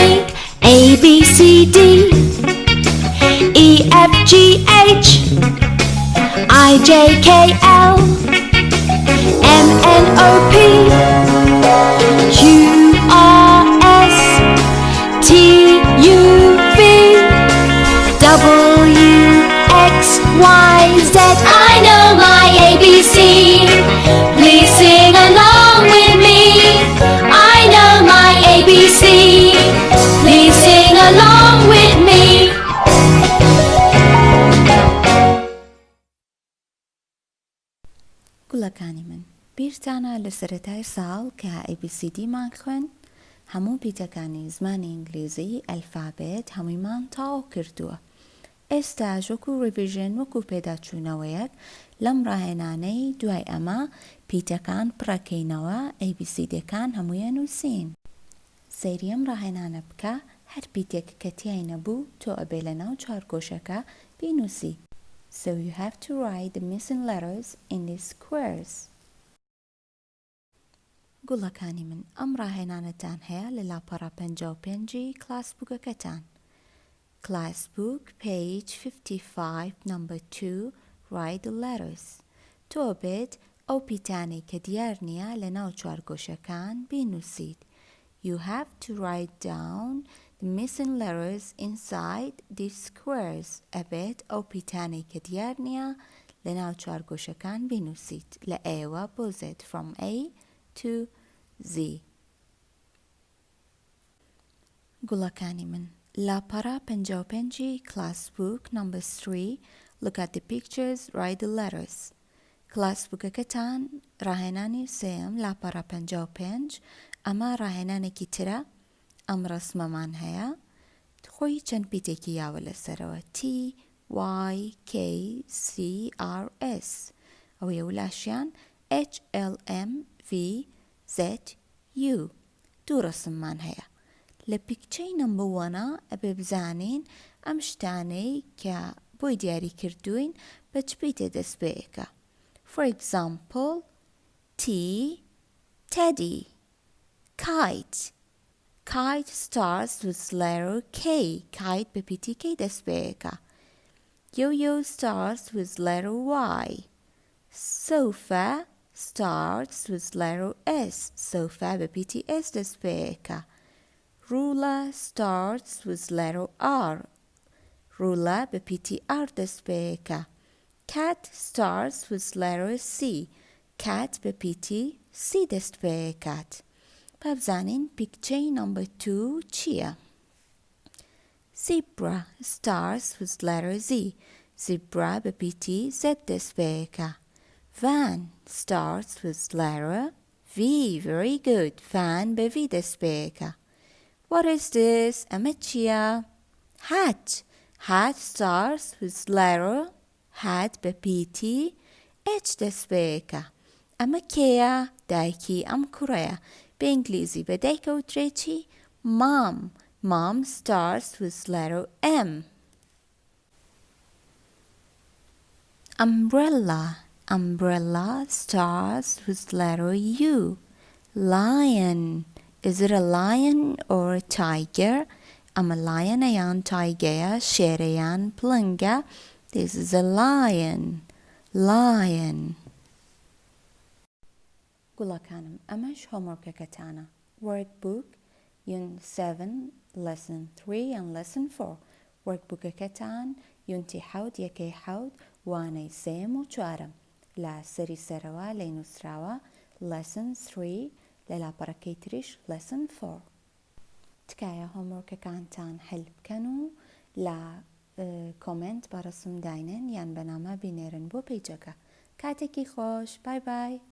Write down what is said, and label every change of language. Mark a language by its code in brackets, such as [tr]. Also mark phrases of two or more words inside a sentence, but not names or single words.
[en] A, B, C, D, E, F, G, H, I, J, K, L, M, N, O, P, Q, R, S, T, U, V, W, X, Y, Z. I know my ABC. Please sing along with me. I know my ABC. Please sing along with me. [ckb] گوڵەکانی من بیرتانە لە سەرەتای ساڵ کە ABCD مان خوێن هەموو بیتەکانی زمانی ئینگلیزی ئەلفابێت هەموویمان تاو کردووە. ئێستا وەکو ڕیڤیژن وەکو پێداچوونەوەیەک لەم ڕاهێنانەی دوای ئەمە پیتەکان پڕەکەینەوە ABCDەکان هەموویە نووسین. سەیری ئەم ڕاهێنانە بکە هەر پیتێک کە تیای نەبوو تۆ ئەبێ لە ناو چوارگۆشەکە بینووسی. [en] So you have to write the missing letters in these squares. [ckb] گوڵەکانی من ئەم ڕاهێنانەتان هەیە لە لاپەڕە 55 کلاس بووکەکەتان. [en] Class book, page 55, number 2, write the letters. [ckb] تۆ بێت ئەو پیتانەی کە دیار نییە لە ناو چوارگۆشەکان بینووسیت. [en] You have to write down the missing letters inside these squares. [ckb] ئەبێت ئەو پیتانەی کە دیار نییە لە ناو چوارگۆشەکان بینووسیت لە ئێوە بۆ Z [en] from A to Z. [ckb] گوڵەکانی من لاپەڕە 55 [en] class book number 3 look at the pictures, write the letters. [ckb] کلاس بووکەکەتان ڕاهێنانی سێم لاپەڕە 55 ئەمە ڕاهێنانێکی ترە ئەم ڕەسمەمان هەیە خۆی چەند پیتێکی یاوە لەسەرەوە [en] T, Y, K, C, R, S [ckb] ئەوەیە ولاشیان [en] H, L, M, V, Z, U [ckb] دوو ڕەسممان هەیە لە [en] picture number [ckb] 1 ئەبێ بزانین ئەم شتانەی کە بۆی دیاری کردوین بە چ پیتێ دەست پێیەکە. [en] For example, T, teddy, kite. Kite starts with letter K. [ckb] Kite بە پیتی K دەست پێیەکە. [en] Yo-yo starts with letter Y. Sofa starts with letter S. [ckb] Sofa بە پیتی S دەست پێیەکە. [en] Ruler starts with letter R. [ckb] Ruler بە پیتی R دەست پێیەکە. [en] Cat starts with letter C. [ckb] Cat بە پیتی C دەست پێیەکات. با بزانین [en] picture number [ckb] 2 چییە؟ [en] Zebra starts with letter Z. [ckb] Zebra بە پیتی Z دەست پێیەکە. [en] Van starts with letter V. Very good. Van [ckb] بە V دەست پێیەکە. [en] What is this? [ckb] ئەمە چییە؟ [en] Hat. Hat starts with letter Hat [ckb] بە پیتی H دەست پێیەکە. ئەمە کێیە؟ دایکی ئەم کوڕەیە. بە ئینگلیزی بە دایکەوترێتی Mom. [en] Mom starts with letter M. Umbrella. Umbrella starts with letter U. Lion. Is it a lion or a tiger? Ama lion ayaan tiger شێر ayaan پڵنگە. This is a lion. Lion. [ckb] گوڵەکانم ئەمەش هۆمۆرکەکەتانە. [en] Workbook Unit 7 Lesson 3 and Lesson 4 Workbookەکەتان Unity 7 [ckb] یەکەی 7 وانەی سێم و چوارەم لە سەری سەرەوە لێی نووسراوە Lesson 3 لە لاپەڕەکەی تریش Lesson 4 تکایە هۆمۆرکەکانتان هەل بکەن و لە کۆمنت بە ڕسم داینن یان بەنامە بینێرن بۆ پیجەکە. کاتێکی خۆش. [en] bye bye.